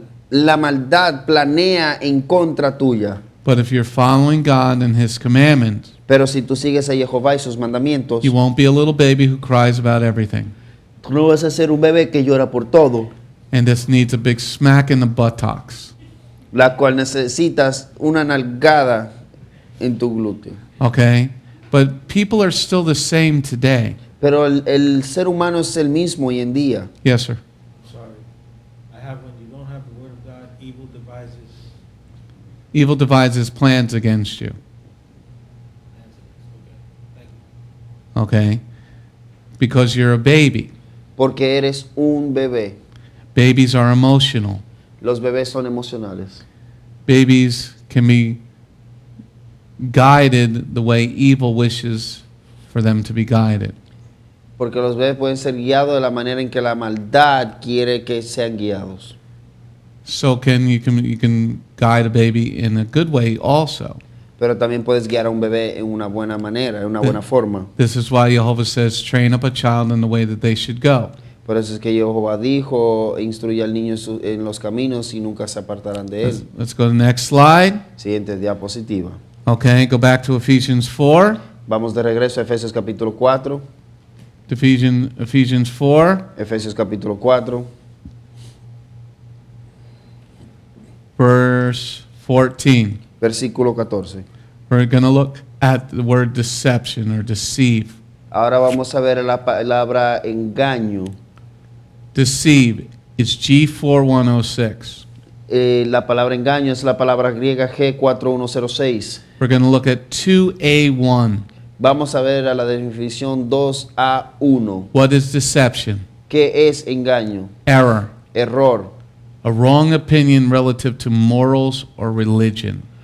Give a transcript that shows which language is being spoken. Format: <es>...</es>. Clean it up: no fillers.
<es>La maldad planea en contra tuya.</es> <en>But if you're following God and his commandments,</en> <es>Pero si tú sigues a Jehová y sus mandamientos,</es> <en>you won't be a little baby who cries about everything</en> <es>tú no vas a ser un bebé que llora por todo,</es> <en>and just needs a big smack in the buttocks.</en> <es>la cual necesitas una nalgada en tu glúteo.</es> <en>Okay? But people are still the same today.</en> <es>Pero el ser humano es el mismo hoy en día.</es> <en>Yes, sir. Sorry. I have, when you don't have the word of God, evil devises. Evil devises plans against you. Okay. Thank you. Okay? Because you're a baby.</en> <es>Porque eres un bebé.</es> <en>Babies are emotional.</en> <es>Los bebés son emocionales.</es> <en>Babies can be guided the way evil wishes for them to be guided.</en> <es>Porque los bebés pueden ser guiados de la manera en que la maldad quiere que sean guiados.</es> <en>So you can guide a baby in a good way also.</en> <es>Pero también puedes guiar a un bebé en una buena manera, en una buena forma.</es> <en>This is why Jehovah says, train up a child in the way that they should go.</en> <es>Por eso es que Jehová dijo, instruye al niño en los caminos y nunca se apartarán de él.</es> <en>Let's go to the next slide.</en> <es>Siguiente diapositiva.</es> <en>Okay, go back to Ephesians 4.</en> <es>Vamos de regreso a Efesios capítulo 4.</es> <en>Ephesians 4,</en> <es>Efesios capítulo 4,</es> <en>verse 14.</en> <es>versículo 14.</es> <en>We're going to look at the word deception or deceive.</en> <es>Ahora vamos a ver la palabra engaño.</es> <en>Deceive is G4106.</en> <es>La palabra engaño es la palabra griega G4106.</es> <en>We're going to look at 2A1.</en> <es>Vamos a ver a la definición 2A1.</es> <en>What is deception?</en> <es>¿Qué es engaño?</es> <en>Error.</en> <es>Error.</es> <en>A wrong opinion relative to morals or religion.</en>